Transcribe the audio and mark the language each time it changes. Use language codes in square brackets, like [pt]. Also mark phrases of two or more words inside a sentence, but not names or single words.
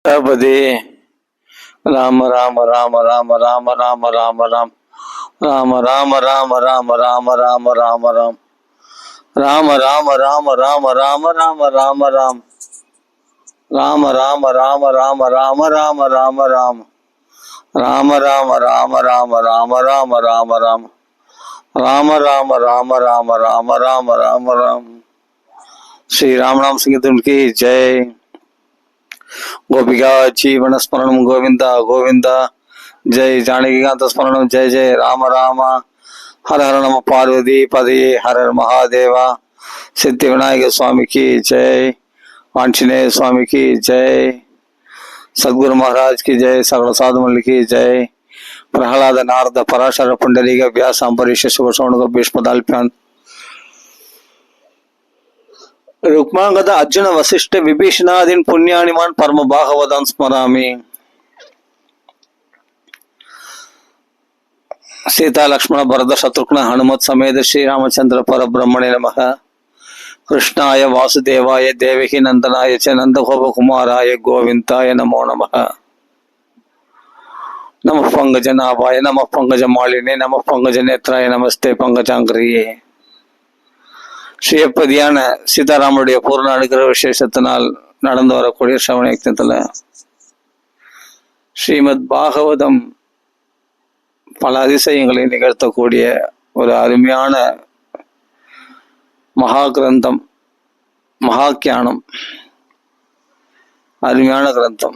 [ta] பதி ராம ராம ராம ராம ராம ராம ராம ராம் ராம ராம ராம ராம ராம ராம ராம ராம் ராம ராம ராம ராம ராம ராம ராம ராம் ராம ராம ராம ராம ராம ராம ராம ராம் ராம ராம ராம ராம ராம ராம ராம ராம் ராம ராம ராம ராம ராம ராம ராம ராம். ஸ்ரீ ராமநாம சிங்கத்தின் [hi] की जय. [sa] गोपिका जीवन स्मरण गोविंदा गोविंदा. जय जानकीकांत स्मरण जय जय राम राम. हर हर नम पार्वती पदे हर हर महादेवा. [hi] सिद्धि विनायक स्वामी की जय. आंजनेय स्वामी की जय. सदगुरु महाराज की जय. सकल साधु मंडली की जय. [sa] प्रहलाद नारद पराशर पुंडरीक व्यास अंबरीश शिवशौनक भीष्मदाल्प्यान् रुक्मांगद अर्जुन वशिष्ठ विभीषणादीन पुण्यानिमान परम भागवतान स्मरामि. सीता लक्ष्मण भरत शत्रुघ्न हनुमत समेत श्री रामचंद्र परब्रह्मणे नमः. कृष्णाय वासुदेवाय देवकी नंदनाय च नंदगोप कुमाराय गोविंदाय नमो नमः. नमः पंकजनाभाय नमः पंकजमालिने नमः पंकजनेत्राय नमस्ते पंकजांग्रिये. [ta] ஸ்ரீயப்பதியான சீதாராமனுடைய பூர்ண அனுகிரக விசேஷத்தினால் நடந்து வரக்கூடிய சிரவண யக்ஞத்துல ஸ்ரீமத் பாகவதம் பல அதிசயங்களை நிகழ்த்தக்கூடிய ஒரு அருமையான மகா கிரந்தம், மகாக்கியானம், அருமையான கிரந்தம்.